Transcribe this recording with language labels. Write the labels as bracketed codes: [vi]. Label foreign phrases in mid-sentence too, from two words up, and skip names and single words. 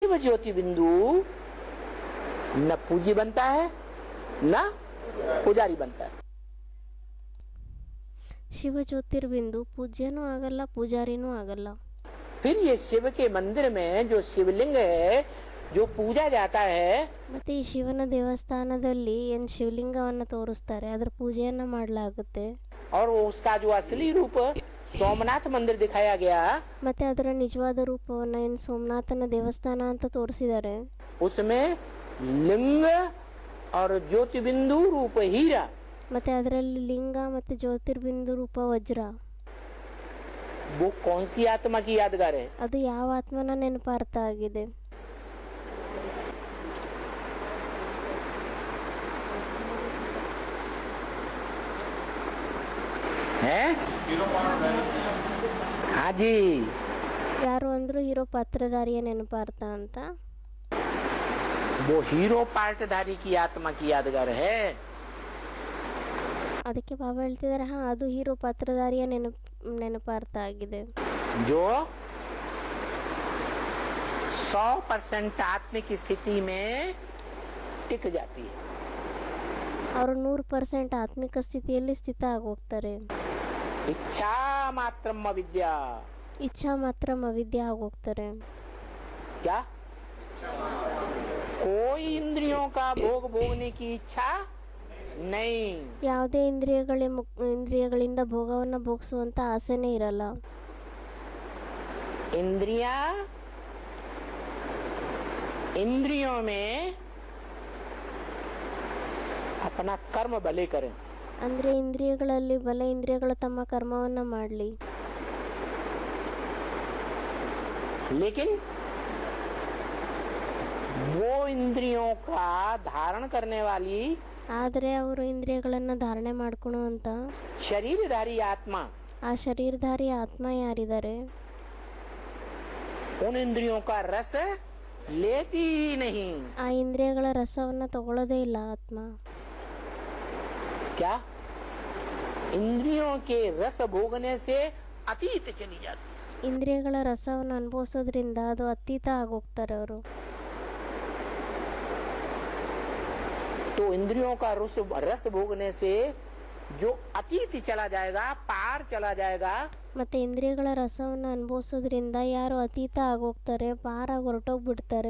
[hi] शिव ज्योति बिंदु न पूज्य बनता है न पुजारी बनता है। [kn] ಶಿವ ಜ್ಯೋತಿರ್ಬಿಂದು ಪೂಜ್ಯನೂ ಆಗಲ್ಲ ಪೂಜಾರಿನೂ ಆಗಲ್ಲ। [hi] फिर ये शिव के मंदिर में जो शिवलिंग है जो पूजा जाता है, [kn] ಮತ್ತೆ ಈ ಶಿವನ ದೇವಸ್ಥಾನದಲ್ಲಿ ಏನ್ ಶಿವಲಿಂಗವನ್ನ ತೋರಿಸ್ತಾರೆ ಅದರ ಪೂಜೆಯನ್ನ ಮಾಡಲಾಗುತ್ತೆ। [hi] और उसका जो असली रूप सोमनाथ मंदिर दिखाया गया, [kn] ಮತ್ತೆ ಅದರ ನಿಜವಾದ ರೂಪವನ್ನ ಏನ್ ಸೋಮನಾಥನ ದೇವಸ್ಥಾನ ಅಂತ ತೋರಿಸಿದ್ದಾರೆ। [hi] उसमें लिंग और ज्योतिबिंदु रूप हीरा, [kn] ಮತ್ತೆ ಅದರಲ್ಲಿ ಲಿಂಗ ಮತ್ತೆ ಜ್ಯೋತಿರ್ಬಿಂದು ರೂಪ ವಜ್ರ। [hi] वो कौन सी आत्मा की यादगार है? [kn] ಅದು ಯಾವ ಆತ್ಮನ ನೆನಪಾರ್ಥ ಆಗಿದೆ? [hi] हैं? हाँ जी, [kn] ಯಾರು ಅಂದ್ರು ಹೀರೋ ಪಾತ್ರಧಾರಿಯ ನೆನಪಾರ್ಥ ಅಂತ। [hi] वो हीरो पार्टधारी की आत्मा की यादगार है। [kn] ಅದಕ್ಕೆ ಬಾಬಾ ಹೇಳ್ತಿದ್ದಾರೆ, ಹಾ ಅದು ಹೀರೋ ಪಾತ್ರಧಾರಿಯ ನೆನಪಾರ್ಥ ಆಗಿದೆ। [hi] जो 100% आत्मिक स्थिति में टिक जाती है। [kn] ಅವರು 100% ಆತ್ಮಿಕ ಸ್ಥಿತಿಯಲ್ಲಿ ಸ್ಥಿತ ಆಗೋಗ್ತಾರೆ। [hi] इच्छा मात्रम अविद्या, [kn] ಇಚ್ಛಾ ಮಾತ್ರ ಅವಿದ್ಯೆ ಆಗೋಗ್ತಾರೆ। [hi] क्या कोई इंद्रियों का भोग भोगने की इच्छा नहीं, [kn] ಯಾವುದೇ ಇಂದ್ರಿಯಗಳಿಂದ ಭೋಗವನ್ನ ಭೋಗಿಸುವಂತ ಆಸೆನೇ ಇರಲ್ಲ। [hi] इंद्रियों में अपना कर्म भले करें, [kn] ಅಂದ್ರೆ ಇಂದ್ರಿಯಗಳಲ್ಲಿ ಬಲ ಇಂದ್ರಿಯಗಳು ತಮ್ಮ ಕರ್ಮವನ್ನ ಮಾಡಲಿ, [hi] लेकिन वो इंद्रियों का धारण करने वाली [kn] ಆದರೆ ಅವರು ಇಂದ್ರಿಯಗಳನ್ನ ಧಾರಣೆ ಮಾಡ್ಕೊಳ್ಳುವಂತ [hi] शरीरधारी आत्मा, [kn] ಆ ಶರೀರಧಾರಿ ಆತ್ಮ ಯಾರಿದ್ದಾರೆ [hi] उन इंद्रियों का रस लेती ही नहीं। [kn] ಆ ಇಂದ್ರಿಯಗಳ ರಸವನ್ನ ತಗೊಳ್ಳೋದೇ ಇಲ್ಲ ಆತ್ಮ। [hi] क्या इंद्रियों के रस भोगने से अतीत चली जाती, [kn] ಇಂದ್ರಿಯಗಳ ರಸವನ್ನು ಅನುಭವಿಸೋದ್ರಿಂದ ಅದು ಅತೀತ ಆಗೋಗ್ತಾರೆ ಅವರು। [hi] तो इंद्रियों का रस भोगने से जो अतीत चला जाएगा, पार चला जाएगा, [kn] ಮತ್ತೆ ಇಂದ್ರಿಯಗಳ ರಸವನ್ನು ಅನುಭವಿಸೋದ್ರಿಂದ ಯಾರು ಅತೀತ ಆಗೋಗ್ತಾರೆ, ಪಾರ ಹೊರಟೋಗ್ಬಿಡ್ತಾರೆ,